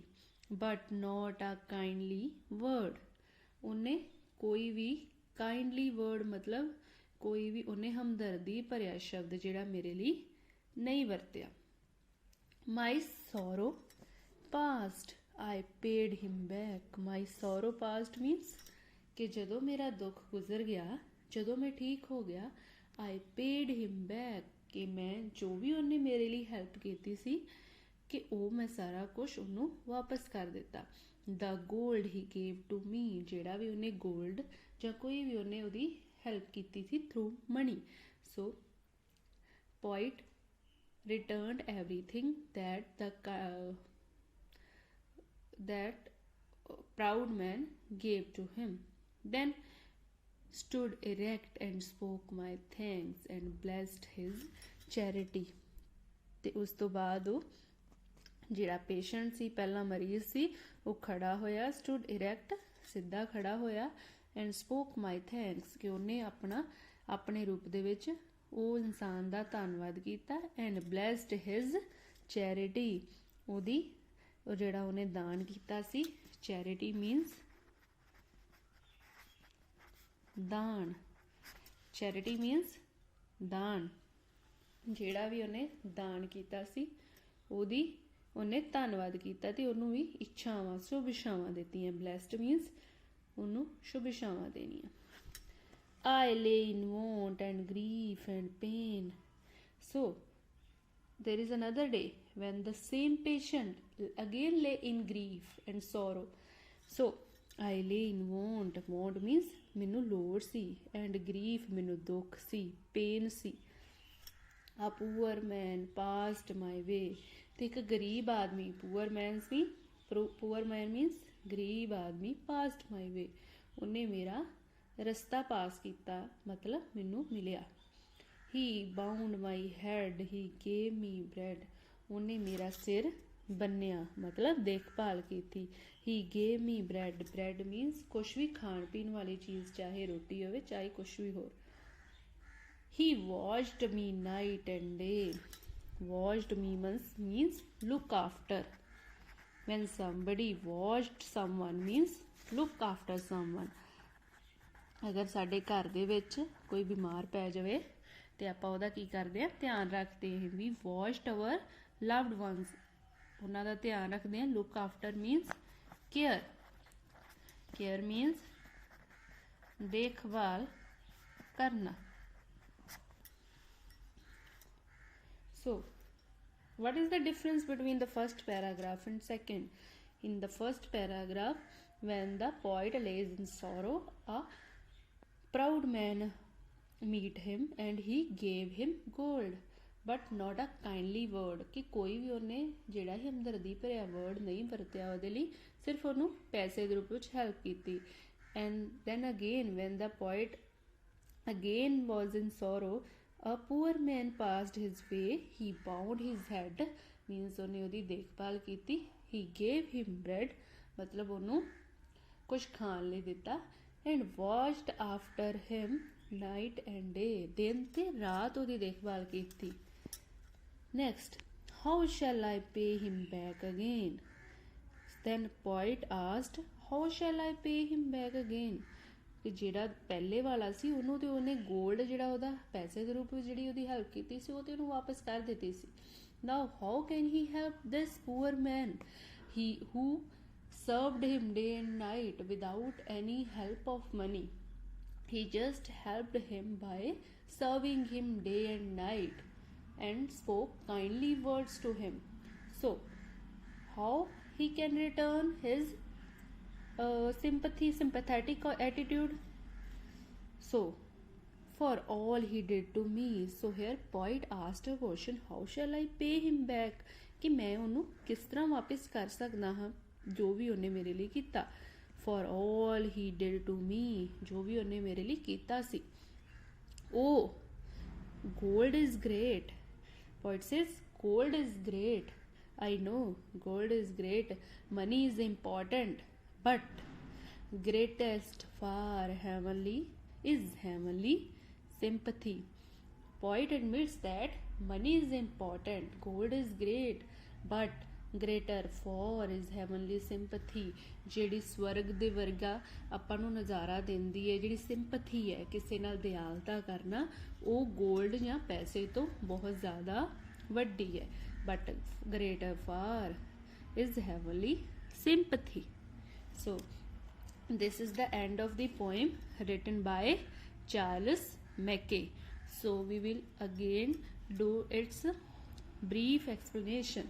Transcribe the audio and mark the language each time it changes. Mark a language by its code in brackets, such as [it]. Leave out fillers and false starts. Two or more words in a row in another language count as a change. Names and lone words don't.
[en] But not a kindly word. [pa] ਉਹਨੇ ਕੋਈ ਵੀ [en] kindly word [pa] ਮਤਲਬ ਕੋਈ ਵੀ ਉਹਨੇ ਹਮਦਰਦੀ ਭਰਿਆ ਸ਼ਬਦ ਜਿਹੜਾ ਮੇਰੇ ਲਈ ਨਹੀਂ ਵਰਤਿਆ. [en] My sorrow past, I paid him back. My sorrow past means [pa] ਕਿ ਜਦੋਂ ਮੇਰਾ ਦੁੱਖ ਗੁਜ਼ਰ ਗਿਆ, ਜਦੋਂ ਮੈਂ ਠੀਕ ਹੋ ਗਿਆ, [en] I paid him back, [pa] ਕਿ ਮੈਂ ਜੋ ਵੀ ਉਹਨੇ ਮੇਰੇ ਲਈ ਹੈਲਪ ਕੀਤੀ ਸੀ ਕਿ ਉਹ ਮੈਂ ਸਾਰਾ ਕੁਛ ਉਹਨੂੰ ਵਾਪਸ ਕਰ ਦਿੱਤਾ. [en] The gold he gave to me, [pa] ਜਿਹੜਾ ਵੀ ਉਹਨੇ ਗੋਲਡ ਜਾਂ ਕੋਈ ਵੀ ਉਹਨੇ ਉਹਦੀ ਹੈਲਪ ਕੀਤੀ ਸੀ [en] through money. ਸੋ poet returned everything that proud man gave to him, then stood erect and spoke my thanks and blessed his charity. [pa] ਤੇ ਉਸ ਤੋਂ ਬਾਅਦ ਉਹ ਜਿਹੜਾ ਪੇਸ਼ੈਂਟ ਸੀ, ਪਹਿਲਾਂ ਮਰੀਜ਼ ਸੀ, ਉਹ ਖੜਾ ਹੋਇਆ. [en] stood erect, [pa] ਸਿੱਧਾ ਖੜਾ ਹੋਇਆ. [en] and spoke my thanks, [pa] ਕਿ ਉਹਨੇ ਆਪਣੇ ਰੂਪ ਦੇ ਵਿੱਚ ਉਹ ਇਨਸਾਨ ਦਾ ਧੰਨਵਾਦ ਕੀਤਾ. [en] and blessed his charity, [pa] ਉਹਦੀ ਉਹ ਜਿਹੜਾ ਉਹਨੇ ਦਾਨ ਕੀਤਾ ਸੀ. [en] Charity means ਦਾਨ. Charity means ਦਾਨ. [pa] ਜਿਹੜਾ ਵੀ ਉਹਨੇ ਦਾਨ ਕੀਤਾ ਸੀ ਉਹਦੀ ਉਹਨੇ ਧੰਨਵਾਦ ਕੀਤਾ ਅਤੇ ਉਹਨੂੰ ਵੀ ਇੱਛਾਵਾਂ, ਸ਼ੁਭ ਇੱਛਾਵਾਂ ਦਿੱਤੀਆਂ. [en] Blessed means [pa] ਉਹਨੂੰ ਸ਼ੁਭ ਇੱਛਾਵਾਂ ਦੇਣੀਆਂ. [en] I lay in want and grief and pain. So there is another day when the same patient again lay in grief and sorrow. So I lay in want. Want means [pa] ਮੈਨੂੰ ਲੋੜ ਸੀ, [en] and grief [pa] ਮੈਨੂੰ ਦੁੱਖ ਸੀ, pain ਸੀ. [en] A poor man passed my way. [pa] ਤੇ ਇੱਕ ਗਰੀਬ ਆਦਮੀ, [en] poor man means [pa] ਗਰੀਬ ਆਦਮੀ, [en] passed my way, [pa] ਉਹਨੇ ਮੇਰਾ ਰਸਤਾ ਪਾਸ ਕੀਤਾ, ਮਤਲਬ ਮੈਨੂੰ ਮਿਲਿਆ. [en] He bound my head, he gave me bread. [pa] ਉਹਨੇ ਮੇਰਾ ਸਿਰ ਬੰਨ੍ਹਿਆ ਮਤਲਬ [hi] देखभाल की थी। [en] He gave me bread, bread means [pa] ਕੁਛ ਭੀ ਖਾਣ ਪੀਣ ਵਾਲੀ ਚੀਜ਼, ਚਾਹੇ ਰੋਟੀ ਹੋਵੇ ਚਾਹੇ ਕੁਛ ਭੀ ਹੋ। [en] He watched me night and day, watched me means look after, when somebody watched someone means look after someone। [pa] ਅਗਰ ਸਾਡੇ ਘਰ ਦੇ ਵਿਚ ਕੋਈ ਬੀਮਾਰ ਪੈ ਜਾਵੇ ਤੇ ਆਪਾਂ ਓਹਦਾ ਕੀ ਕਰਦੇ ਆ, [hi] ध्यान रखते हैं। [en] We watched our loved ones, [pa] ਉਨ੍ਹਾਂ ਦਾ [hi] ध्यान रखते हैं। [en] Look after means care, care means [hi] देखभाल करना। [en] So what is the difference between the first paragraph and second? In the first paragraph, when the poet lays in sorrow, a proud man meet him and he gave him gold, but not a kindly word, [pa] ਕਿ ਕੋਈ ਭੀ ਉਹਨੇ ਜਿਹੜਾ ਹੀ ਹਮਦਰਦੀ ਭਰਿਆ word ਨਹੀਂ ਵਰਤਿਆ ਉਹਦੇ ਲਈ, ਸਿਰਫ ਉਹਨੂੰ ਪੈਸੇ ਦੇ ਰੂਪ ਵਿੱਚ ਹੈਲਪ ਕੀਤੀ। [en] And then again when the poet again was in sorrow, a poor man passed his way, he bowed his head means [pa] ਉਹਨੇ ਉਹਦੀ ਦੇਖਭਾਲ ਕੀਤੀ। [en] he gave him bread [pa] ਮਤਲਬ ਉਹਨੂੰ ਕੁਝ ਖਾਣ ਲਈ ਦਿੱਤਾ। [en] and watched after him night and day, [pa] ਦਿਨ ਤੇ ਰਾਤ ਉਹਦੀ ਦੇਖਭਾਲ ਕੀਤੀ। [en] next, how shall I pay him back again? then poet asked, how shall I pay him back again? [pa] ਕਿ ਜਿਹੜਾ ਪਹਿਲੇ ਵਾਲਾ ਸੀ ਉਹਨੂੰ ਤੇ ਉਹਨੇ ਗੋਲਡ ਜਿਹੜਾ ਉਹਦਾ ਪੈਸੇ ਦੇ ਰੂਪ ਵਿੱਚ ਜਿਹੜੀ ਉਹਦੀ ਹੈਲਪ ਕੀਤੀ ਸੀ ਉਹ ਤੇ ਉਹਨੂੰ ਵਾਪਸ ਕਰ ਦਿੱਤੀ ਸੀ। [en] now how can he help this poor man, he who served him day and night without any help of money? He just helped him by serving him day and night and spoke kindly words to him. So how he can return his sympathetic attitude? So for all he did to me, so here poet asked a question, how shall I pay him back? [pa] ਕਿ ਮੈਂ ਉਹਨੂੰ ਕਿਸ ਤਰ੍ਹਾਂ ਵਾਪਸ ਕਰ ਸਕਦਾ ਹਾਂ ਜੋ ਵੀ ਉਹਨੇ ਮੇਰੇ ਲਈ ਕੀਤਾ। [en] for all he did to me, [pa] ਜੋ ਵੀ ਉਹਨੇ ਮੇਰੇ ਲਈ ਕੀਤਾ ਸੀ। [en] oh gold is great, poet says gold is great, I know gold is great, money is important, but greatest far heavenly is heavenly sympathy. Poet admits that money is important, gold is great, but greater far is heavenly sympathy। [pa] ਜਿਹੜੀ ਸਵਰਗ ਦੇ ਵਰਗਾ ਆਪਾਂ ਨੂੰ ਨਜ਼ਾਰਾ ਦਿੰਦੀ ਹੈ, ਜਿਹੜੀ ਸਿੰਪਥੀ ਹੈ ਕਿਸੇ ਨਾਲ ਦਿਆਲਤਾ ਕਰਨਾ, ਉਹ ਗੋਲਡ ਜਾਂ ਪੈਸੇ ਤੋਂ ਬਹੁਤ ਜ਼ਿਆਦਾ ਵੱਡੀ ਹੈ। [en] ਬਟ greater far is heavenly sympathy. So this is the end of the poem written by Charles Mackay. So we will again do its brief explanation.